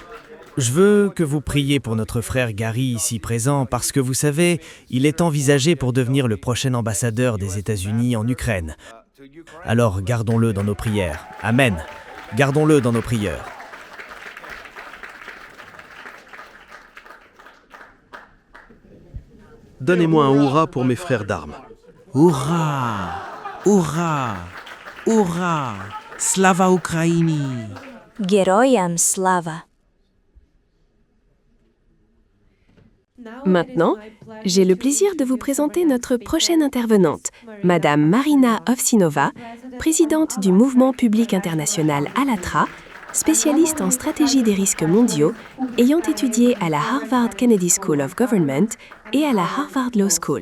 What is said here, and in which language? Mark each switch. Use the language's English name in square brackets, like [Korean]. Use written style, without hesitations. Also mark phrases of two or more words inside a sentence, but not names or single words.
[French] Je veux que vous priez pour notre frère Gary ici présent parce que vous savez, il est envisagé pour devenir le prochain ambassadeur des États-Unis en Ukraine. Alors gardons-le dans nos prières. Amen. Gardons-le dans nos prières. Donnez-moi un « Hourra » pour mes frères d'armes. Hourra! Hourra! Hourra! [Ukrainian] Slava Ukraini! Geroyam slava. [French] Maintenant, j'ai le plaisir de vous présenter notre prochaine intervenante, Madame Marina Ovsinova, présidente du Mouvement public international ALLATRA, spécialiste en stratégie des risques mondiaux, ayant étudié à la Harvard Kennedy School of Government et à la Harvard Law School.